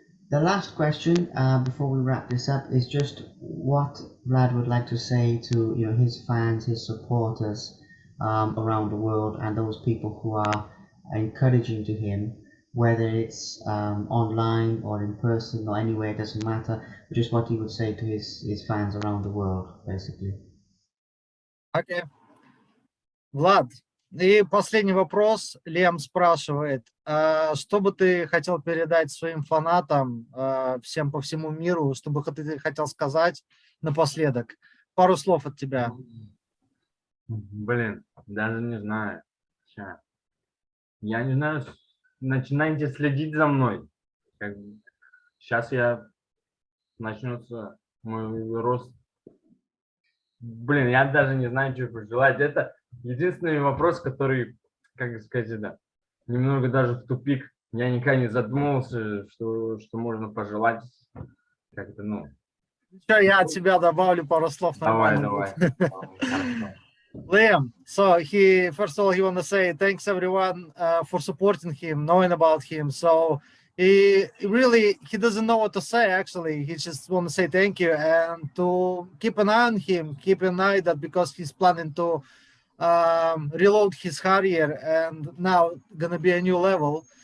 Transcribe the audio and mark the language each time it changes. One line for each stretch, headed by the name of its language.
English: The last question before we wrap this up is just what Vlad would like to say to, you know, his fans, his supporters around the world, and those people who are encouraging to him, whether it's online or in person or anywhere, it doesn't matter. Just what he would say to his fans around the world, basically. Okay.
Russian: Влад, и последний вопрос. Лем спрашивает, что бы ты хотел передать своим фанатам, всем по всему миру, что бы ты хотел сказать напоследок? Пару слов от тебя. Блин, даже не знаю. Я не знаю, начинайте следить за мной. Сейчас начнется мой рост. Блин, я даже не знаю, что пожелать. Это единственный вопрос, который, как сказать, это немного даже в тупик. Я никогда не задумывался, что можно пожелать. Как-то, ну. Еще я от себя добавлю пару слов, Давай, нормально давай. будет. Хорошо.
English: Liam, so first of all, he want to say thanks everyone for supporting him, knowing about him. So he doesn't know what to say. Actually, he just want to say thank you and to keep an eye on him, keep an eye that because he's planning to reload his Harrier and now gonna be a new level.